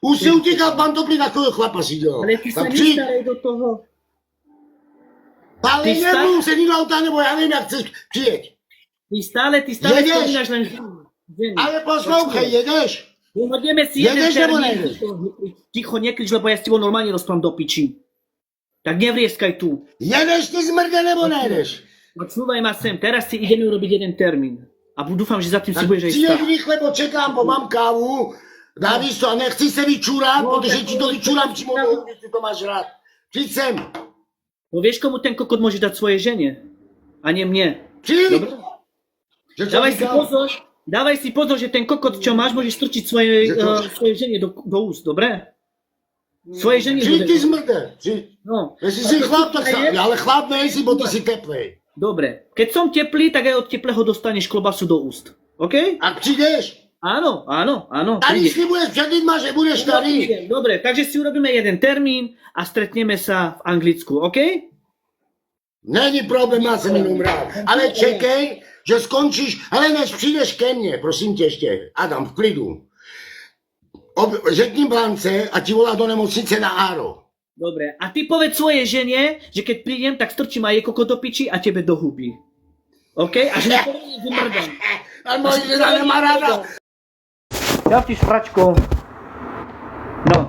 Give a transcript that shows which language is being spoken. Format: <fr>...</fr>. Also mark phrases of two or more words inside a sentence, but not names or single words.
<cs>Už si utíkal pantofli, takového chlapa si dělal.</cs> <sk>Ale ty sa</sk> <cs>Tak přijď.</cs> <sk>nestarej do toho. Ale Ty</sk> <cs>nebudu sedít do auta, nebo já nevím, jak chceš přijet.</cs> <sk>Ty stále</sk> <cs>Jedeš.</cs> <sk>spomínaš len ženy.</sk> <cs>Ale poslouchej, jedeš?</cs> <sk>Dohodneme si</sk> <cs>Jedeš</cs> <sk>jeden</sk> <cs>nebo</cs> <sk>termín.</sk> <cs>nejdeš?</cs> <sk>Ticho, nekrič, lebo ja s tebou normálne rozprávam do piči. Tak nevrieskaj tu.</sk> <cs>Jedeš ty zmrde, nebo nejedeš?</cs> <sk>Počúvaj ma sem, teraz si ideme urobiť jeden termín. A dúfam, že za tým si budeš aj</sk> <cs>Přijdeš</cs> <sk>stáť.</sk> <cs>rychle, bo čekám, bo mám kávu. Dávíš to a nechci se vyčurat, protože ti to vyčurám přímo do huby, ty to máš rád. Přijď sem.</cs> <sk>No vieš, komu ten kokot môže dať svojej žene? A nie mne.</sk> <cs>Přijď.</cs> <sk>Dobre? Že čo Dávaj si</sk> <cs>říkám?</cs> <sk>pozor, dávaj si pozor, že ten kokot, čo máš, môžeš strčiť svojej,</sk> <cs>Že to-</cs> <sk>svojej žene do úst, dobre? Svojej žene</sk> <cs>Přijď ty</cs> <sk>bude...</sk> <cs>zmrde. Přijď. No. Jestli si chlap, tak sa... Ale chlap nejsi, bo ty si teplej.</cs> <sk>Dobre. Keď som teplý, tak aj od teplého dostaneš klobasu do úst. OK?</sk> <cs>A přijdeš?</cs> <sk>Áno, áno, áno.</sk> <cs>Tady</cs> <sk>prídeš.</sk> <cs>si budeš před lidma, že budeš tady.</cs> <sk>Dobre, takže si urobíme jeden termín a stretneme sa v Anglicku, OK?</sk> <cs>Není problém, já jsem jenom rád. Ale čekej, že skončíš, ale než přijdeš ke mně, prosím tě ještě, Adam, v klidu. Řekni Blance a ti volá do nemocnice na Áro.</cs> <sk>Dobre, a ty povedz svojej žene, že keď prídem, tak strčím aj jej kokot do piči a tebe do huby. OK? A že nepovedem vymrdám.</sk> <cs>A moje žena nemá ráda.</cs> <sk>Ja ti špračko. No.</sk>